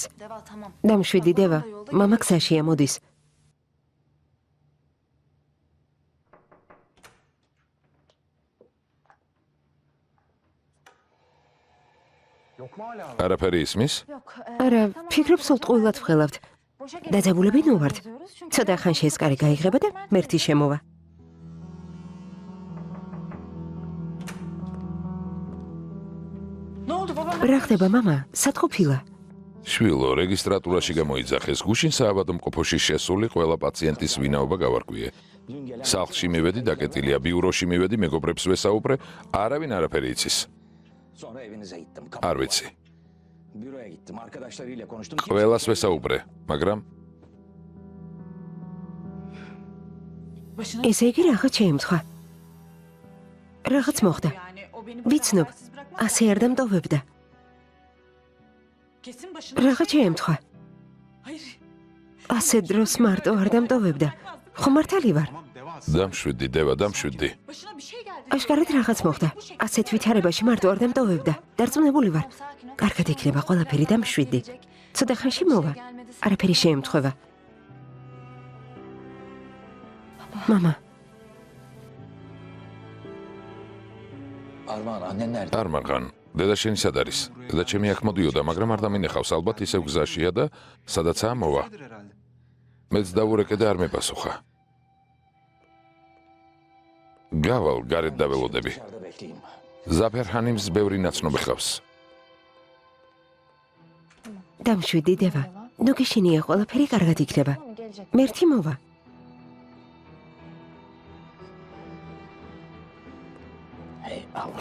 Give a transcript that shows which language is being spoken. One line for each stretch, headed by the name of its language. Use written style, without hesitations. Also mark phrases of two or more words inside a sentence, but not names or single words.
Turkish: Deva tamam.
Georgian: დამშვიდი დევა, მამა გზაშია, მოდის. არაფერი ისმის? არა, ფიქრობ სულ ტყუილად ვხელავთ. დაძაბულები ნუ ვართ. ცოტა ხანში ეს კარი გაიღება და მერთი შემოვა.
Turkish: Ne oldu baba?
Georgian: რა ხდება, მამა? სად ყოფილა? შვილო, რეგისტრატურაში გამოიძახეს. გუშინ საავადმყოფოში შესული ყველა პაციენტის ვინაობა გავარკვიე. სახლში მივედი, დაკეტილია, ბიუროში მივედი, მეგობრებს ვესაუბრე, არავინ არაფერი იცის.
Turkish: Sonra evinize gittim.
Georgian: არ ვიცი.
Turkish: Büroya gittim. Arkadaşlarıyla konuştum.
Georgian: ყველას ვესაუბრე, მაგრამ
Turkish: Başına
Georgian: ესე იგი რაღაც შეემთხვა. რაღაც მოხდა.
Turkish: yani o beni
Georgian: ვიცნობ,
Turkish: habersiz bırakmaz.
Georgian: ასე არ დამტოვებდა.
Turkish: Kesin başına.
Georgian: რაღაც შეემთხვა.
Turkish: Hayır.
Georgian: ასე დროს მარტო არ დამტოვებდა. ხო მართალი ვარ. დამშვიდი, დევა, დამშვიდი.
Turkish: Başına bir şey geldi.
Georgian: აშკარად რაღაც მოხდა. ასეთ ვითარებაში მარტო არ დამტოვებდა. დარწმუნებული ვარ. კარგად იქნება ყველაფერი და მშვიდი. ცოტა ხანში მოვა. არაფერი შეემთხვევა. მამა,
Turkish: Armağan annen nerede?
Georgian: არ მაღან. დედა შენი სად არის? დედა ჩემი აქ მოდიოდა, მაგრამ არ დამინეხავს, ალბათ ისევ გზაშია და სადაცაა მოვა. მეც დავურეკე და არ მეპასუხა. გავალ, გარეთ დაველოდები.
Turkish: Dışarıda bekleyeyim.
Georgian: ზაფერ ჰანიმს ბევრი ნაცნობი ხავს. დამშვიდი დევა. ნუ გიშინია, ყველაფერი კარგად იქნება. მერთი მოვა.
Turkish: Hey Allah.